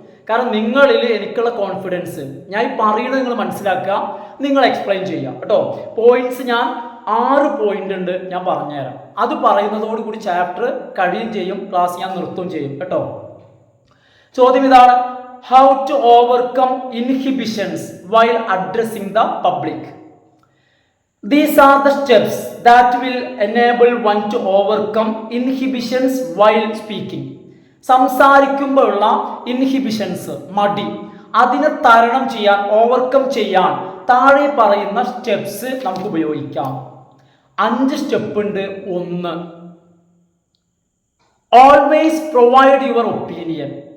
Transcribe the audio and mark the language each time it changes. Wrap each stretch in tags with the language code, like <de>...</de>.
<ml>കാരണം നിങ്ങളിൽ എനിക്കുള്ള കോൺഫിഡൻസ്, ഞാൻ ഈ പറയുന്നത് നിങ്ങൾ മനസ്സിലാക്കുക, നിങ്ങൾ എക്സ്പ്ലെയിൻ ചെയ്യുക കേട്ടോ. പോയിന്റ്സ് ഞാൻ 6 പോയിന്റ് ഉണ്ട്, ഞാൻ പറഞ്ഞുതരാം. അത് പറയുന്നതോടുകൂടി ചാപ്റ്റർ കഴിയും ചെയ്യും, ക്ലാസ് ഞാൻ നിർത്തുകയും ചെയ്യും കേട്ടോ. ചോദ്യം ഇതാണ്:</ml> <en>How to overcome inhibitions while addressing the public. These are the steps that will enable one to overcome inhibitions while speaking.</en> <ml>സംസാരിക്കുമ്പോഴുള്ള inhibitions, മടി, അതിനെ തരണം ചെയ്യാൻ, ഓവർകം ചെയ്യാൻ താഴെ പറയുന്ന സ്റ്റെപ്സ് നമുക്ക് ഉപയോഗിക്കാം. 5 സ്റ്റെപ്പ് ഉണ്ട്.</ml> <en>1, always provide your opinion.</en>